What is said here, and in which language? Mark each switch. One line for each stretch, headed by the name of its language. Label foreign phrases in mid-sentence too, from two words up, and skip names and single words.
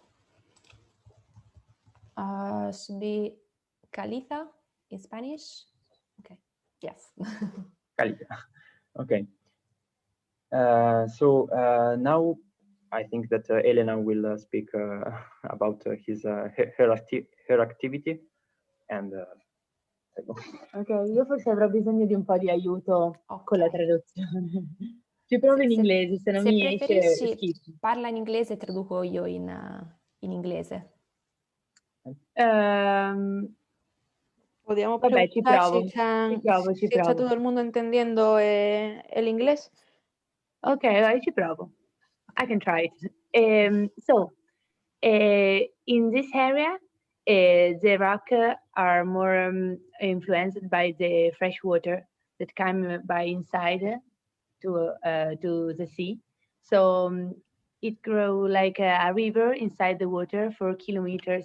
English: Should be caliza in Spanish. Okay. Yes. Caliza. Okay. So now I think that Elena will speak about her activity, and
Italian: Ok, io forse avrò bisogno di un po' di aiuto con la traduzione. Ci provo in inglese, se non mi esce schifo. Parla in inglese e traduco io in inglese.
Spanish: Podríamos
Italian: Vabbè, ci provo.
Spanish: si está todo el mundo entendiendo el inglés.
Italian: Ok, allora ci provo.
English: I can try it. In this area, the rock are more influenced by the fresh water that come by inside to the sea. So it grow like a river inside the water for kilometers.